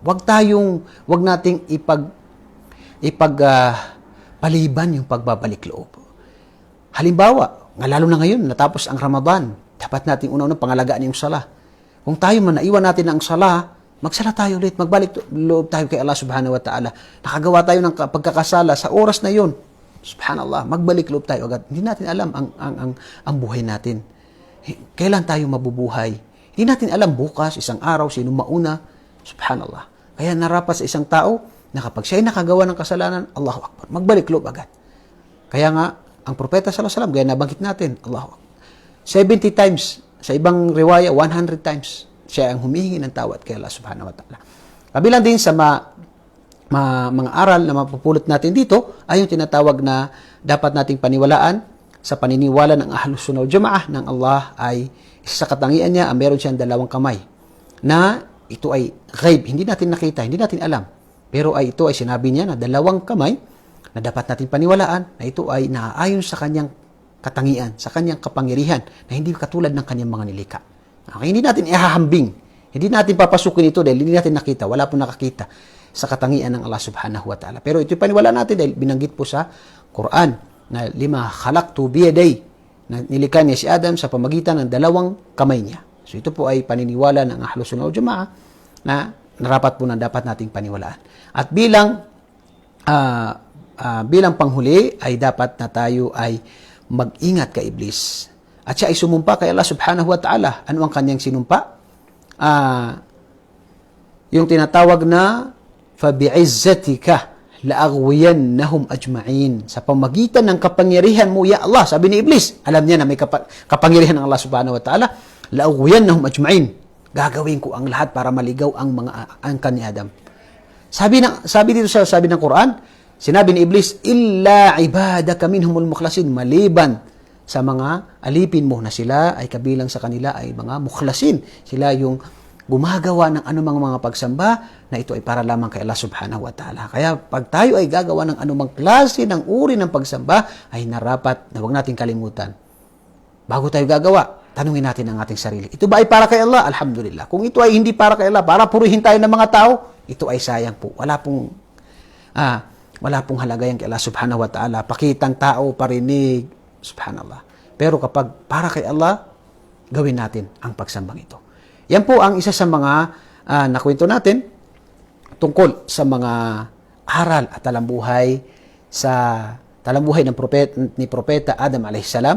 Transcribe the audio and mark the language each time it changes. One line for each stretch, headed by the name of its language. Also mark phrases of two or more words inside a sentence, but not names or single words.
Filipino: Wag nating paliban yung pagbabalik loob. Halimbawa, lalo na ngayon, natapos ang Ramadan, dapat nating una-una pangalagaan yung sala. Kung tayo man naiwan natin ang sala, magsala tayo ulit, magbalik loob tayo kay Allah
Arabic: سبحانه وتعالى.
Filipino: Nakagawa tayo ng pagkakasala sa oras na yun. Subhanallah, magbalik loob tayo agad. Hindi natin alam ang buhay natin. Kailan tayo mabubuhay? Hindi natin alam bukas, isang araw, sino mauna. Subhanallah. Kaya narapat sa isang tao na kapag siya'y nakagawa ng kasalanan,
Arabic: الله أكبر,
Filipino: magbalik loob agad. Kaya nga, ang propeta
Arabic: صلى الله عليه وسلم,
Filipino: gaya nabanggit natin,
Arabic: الله أكبر,
Filipino: 70 times, sa ibang riwaya, 100 times, siya ang humihingi ng tawad kay Allah
Arabic: سبحانه وتعالى.
Filipino: Kabilang din sa mga aral na mapupulot natin dito, ay yung tinatawag na dapat nating paniwalaan sa paniniwala ng
Arabic: أهل السنة والجماعة
Filipino: ng Allah ay isa sa katangian niya, meron siyang dalawang kamay, na ito ay ghaib, hindi natin nakita, hindi natin alam. Pero ito ay sinabi niya na dalawang kamay na dapat natin paniwalaan na ito ay naaayon sa kanyang katangian, sa kanyang kapangyarihan, na hindi katulad ng kanyang mga nilikha. Okay, hindi natin ihahambing, hindi natin papasukin ito dahil hindi natin nakita, wala pong nakakita sa katangian ng Allah
Arabic: سبحانه وتعالى.
Filipino: Pero ito paniwala natin dahil binanggit po sa Quran na
Arabic: لما خلقت بيدي,
Filipino: na nilikha niya si Adam sa pamagitan ng dalawang kamay niya. So ito po ay paniniwala ng
Arabic: أهل السنة والجماعة
Filipino: na narapat po na dapat nating paniwalaan. At bilang panghuli ay dapat na tayo ay mag-ingat kay Iblis. At siya ay sumumpa kay Allah
Arabic: سبحانه وتعالى.
Filipino: Ano ang kanyang sinumpa? Yung tinatawag na
Arabic: فبعزتك لأغوينهم أجمعين.
Filipino: Sa pamagitan ng kapangyarihan mo,
Arabic: يا الله,
Filipino: sabi ni Iblis, alam niya na may kapangyarihan ng Allah
Arabic: سبحانه وتعالى, لأغوينهم أجمعين.
Filipino: Gagawin ko ang lahat para maligaw ang mga angkan ni Adam. Sabi ng Quran, sinabi ni Iblis,
Arabic: إلا عبادك منهم المخلصين,
Filipino: maliban sa mga alipin mo na sila ay kabilang sa kanila ay mga mukhlasin. Sila yung gumagawa ng anumang mga pagsamba na ito ay para lamang kay Allah
Arabic: سبحانه وتعالى.
Filipino: Kaya pag tayo ay gagawa ng anumang klase ng uri ng pagsamba, ay narapat na huwag natin kalimutan. Bago tayo gagawa, tanungin natin ang ating sarili. Ito ba ay para kay Allah? Alhamdulillah. Kung ito ay hindi para kay Allah, para purihin tayo ng mga tao, ito ay sayang po. Wala pong halaga yan kay Allah
Arabic: سبحانه وتعالى.
Filipino: Pakitang tao, parinig, subhanallah. Pero kapag para kay Allah, gawin natin ang pagsambang ito. Yan po ang isa sa mga nakwento natin tungkol sa mga aral at talambuhay ng propeta Adam
Arabic: عليه السلام.